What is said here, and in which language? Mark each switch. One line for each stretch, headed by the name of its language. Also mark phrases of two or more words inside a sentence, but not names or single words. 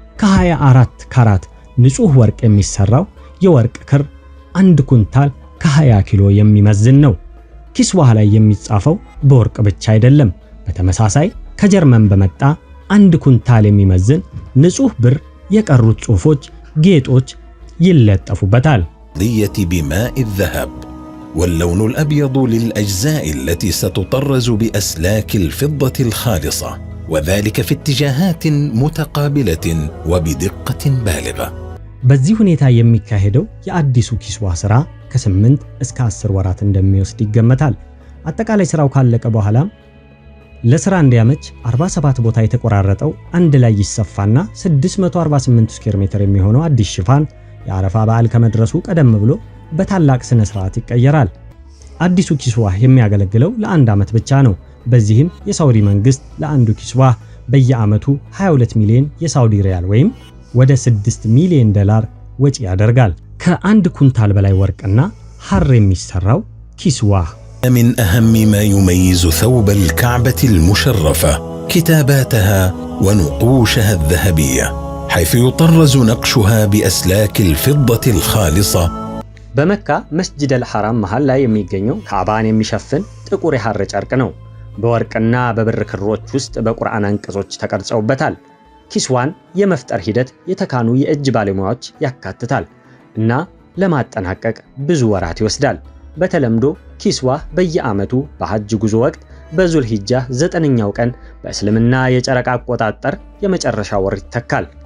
Amharic: ከ24 ካራት ንጹህ ወርቅ የሚሰራው የወርቅ ክር 1 ኩንታል ከ20 ኪሎ የሚመዝን ነው። ኪስዋህ ላይ የሚጻፈው በወርቅ ብቻ አይደለም። በተመሳሳይ ከጀርመን በመጣ 1 ኩንታል የሚመዝን ንጹህ ብር የቀሩት ጽሑፎች፣ ጌጦች ይለጠፉበታል።
Arabic: دية بماء الذهب واللون الأبيض للأجزاء التي ستطرز بأسلاك الفضة الخالصة، وذلك في اتجاهات متقابلة وبدقة بالغة.
Amharic: በዚህ ሁኔታ የሚካሄደው የአዲሱ ኪስዋህ ስራ ከ8 እስከ 10 ወራት እንደሚወስድ ይገመታል። አጠቃላይ ስራው ካለቀ በኋላ ለስራ እንዲያመች 47 ቦታ የተቆራረጠው አንድ ላይ ይሰፋና 648 ስኩዌር ሜትር የሚሆነው አዲስ ሽፋን የአረፋ በዓል ከመድረሱ ቀደም ብሎ በታላቅ ስነ ስርዓት ይቀየራል። አዲሱ ኪስዋህ የሚያገለግለው ለአንድ ዓመት ብቻ ነው። በዚህም የሳውዲ መንግስት ለአንዱ ኪስዋህ በየዓመቱ 22 ሚሊዮን የሳውዲ ሪያል ወይም ወደ 6 ሚሊዮን ዶላር ወጪ ያደርጋል። ከአንድ ኩንታል በላይ ወርቅና ሐር የሚሰራው ኪስዋህ
Arabic: من أهم ما يميز ثوب الكعبة المشرفة كتاباتها ونقوشها الذهبية، حيث يطرز نقشها بأسلاك الفضة الخالصة.
Amharic: በመካ መስጂድ አልሐራም መሃል ላይ የሚገኘው ካዕባን የሚሸፍን ጥቁር የሐር ጨርቅ ነው። በወርቅና በብር ክሮች ውስጥ በቁርአን አንቀጾች ተቀርጸውበታል። ኪስዋን የመፍጠር ሂደት የተካኑ የእጅ ባለሙያዎች ያካትታል እና ለማጠናቀቅ ብዙ ወራት ይወስዳል። በተለምዶ ኪስዋህ በየዓመቱ በሐጅ ጉዞ ወቅት በዙል ሂጃ 9ኛው ቀን በእስልምና የጨረቃ አቆጣጠር የመጨረሻ ወር ይተካል።